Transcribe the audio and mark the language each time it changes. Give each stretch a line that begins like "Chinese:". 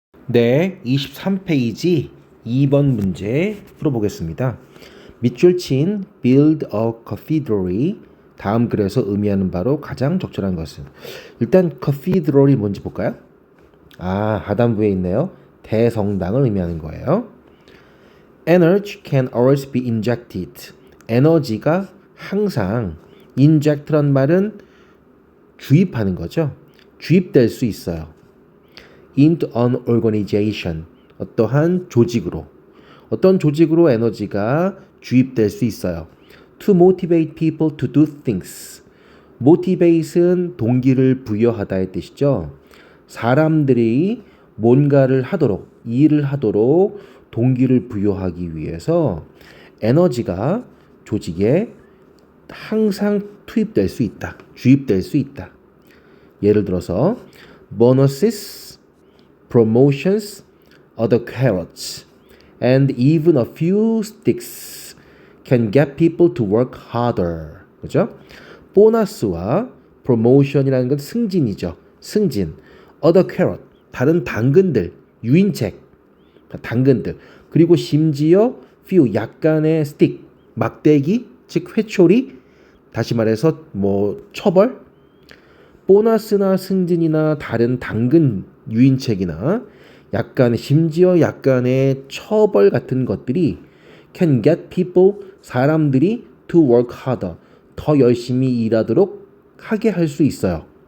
Korean: 네, 23페이지 2번 문제 풀어보겠습니다. 밑줄 친 build a cathedral이 다음 글에서 의미하는 바로 가장 적절한 것은 일단 cathedral이 뭔지 볼까요? 하단부에 있네요. 대성당을 의미하는 거예요.
English: Energy can always be injected.
Korean: 에너지가 항상 inject란 말은 주입하는 거죠. 주입될 수 있어요.
English: into an organization.
Korean: 어떠한 조직으로. 어떤 조직으로 에너지가 주입될 수 있어요.
English: To motivate people to do things.
Korean: motivate은 동기를 부여하다의 뜻이죠. 사람들이 뭔가를 하도록, 일을 하도록 동기를 부여하기 위해서 에너지가 조직에 항상 투입될 수 있다. 주입될 수 있다. 예를 들어서
English: bonuses, promotions, other carrots, and even a few sticks can get people to work harder.
Korean: 그죠? 보너스와 promotion이라는 건 승진이죠. 승진. other carrot, 다른 당근들, 유인책, 당근들. 그리고 심지어 few, 약간의 stick, 막대기, 즉 회초리, 다시 말해서 처벌, 보너스나 승진이나 다른 당근 유인책이나 심지어 약간의 처벌 같은 것들이
English: can get people,
Korean: 사람들이
English: to work harder,
Korean: 더 열심히 일하도록 하게 할 수 있어요.